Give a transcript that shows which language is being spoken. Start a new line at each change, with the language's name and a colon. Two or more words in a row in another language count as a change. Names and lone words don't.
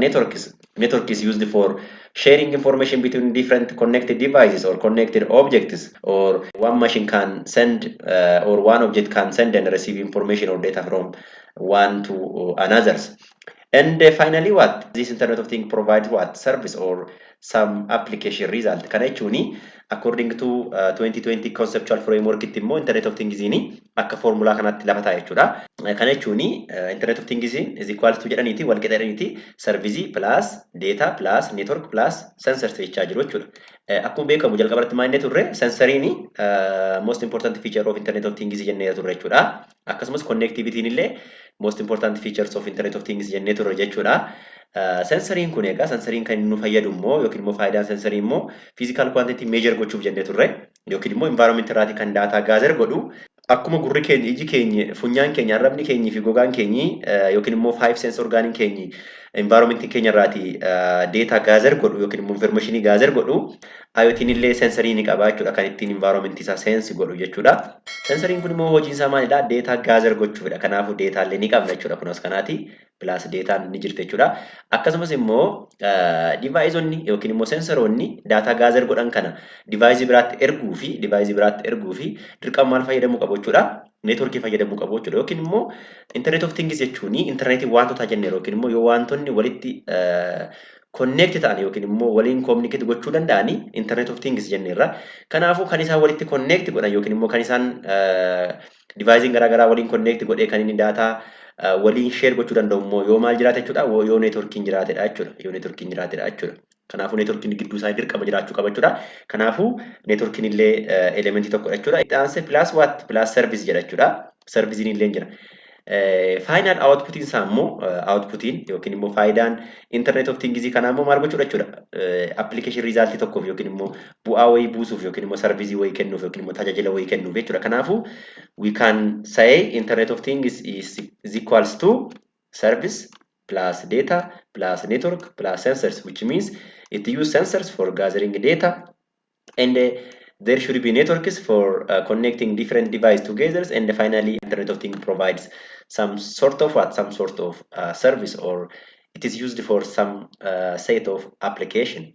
English: Network is used for sharing information between different connected devices or connected objects, or one machine can send or one object can send and receive information or data from one to another's. And finally, what? This Internet of Things provides what? Service or some application result.
Oromo: Kana jechuun
English: according to 2020 conceptual framework
Oromo: itti immoo
English: Internet of Things
Oromo: akka formula kanatti lafa ta'a jechuudha. Kana jechuun
English: Internet of Things is equal to
Oromo: jedhaniiti wal qixa jedhaniiti
English: service plus data plus network plus sensors
Oromo: jechaa jiru jechuudha. Akkuma beekamu jalqabarratti maal inni turre sensoriin
English: most important feature of Internet of Things
Oromo: jennee turre jechuudha. Akkasumas connectivity illee
English: most important features of Internet of Things
Oromo: jennee turre jechuudha. Sensoriin kun egaa sensoriin kan nu fayyadu immoo yookiin immoo faayidaan sensorii immoo
English: physical quantity measure
Oromo: gochuuf jennee turre yookiin immoo environment irraati kan
English: data gather
Oromo: godhu akkuma gurri keenya iji keenya funyaan keenya arrabni keenyi fi gogaan keenyi yookiin immoo
English: five sense
Oromo: orgaan keenyi environment keenya irraati
English: data gather
Oromo: godhu yookiin immoo
English: information gather
Oromo: godhu IoT illee sensorii ni qaba jechuudha kan ittiin environment isaa sense godhu jechuudha. Sensoriin kun immoo hojiin isaa maalidha?
English: Data gather
Oromo: gochuufidha. Kanaafuu data illee ni qabna jechuudha. Kunis kanaati plus data ni jirti jechuudha. Akkasumas immoo deviceonni yookiin immoo sensoroonni
English: data gather
Oromo: godhan kana device biraatti erguu fi dirqama maal fayyadamuu qabu jechuudha. Networkii fayyadamuu qabu jechuudha. Yookiin immoo
English: internet of things
Oromo: jechuun internetii wantoota jennee yookiin immoo yoo wantoonni walitti connect ta'an yookiin immoo waliin communicate gochuu danda'ani
English: internet of things
Oromo: jenneerra. Kanaafuu kan isaan walitti connect godhan yookiin immoo kan isaan device garaagaraa waliin connect godhee kan inni data waliin share gochuu danda'u immoo yoo maal jiraate jechuudha yoo networkiin jiraatedha jechuudha. Kanaafuu networkiin gidduu isaa dirqama jiraachuu qaba jechuudha. Kanaafuu networkiin illee elementii tokkodha jechuudha. Itti
English: plus what? Plus service
Oromo: jedha jechuudha. Servicein illee jira.
English: Final outputiin
Oromo: isaa immoo outputiin yookiin immoo faayidaan internet of things kanaa immoo maal gochuudha jechuudha.
English: Application result
Oromo: tokkoof yookiin immoo bu'aa wayii buusuuf yookiin immoo service wayii kennuuf yookiin immoo tajaajila wayii kennuuf jechuudha.
English: Kanaafuu we can say internet of things is equals to service plus data plus network plus sensors, which means it uses sensors for gathering data and there should be networks for connecting different devices together, and finally Internet of Things provides some sort of service, or it is used for some set of application.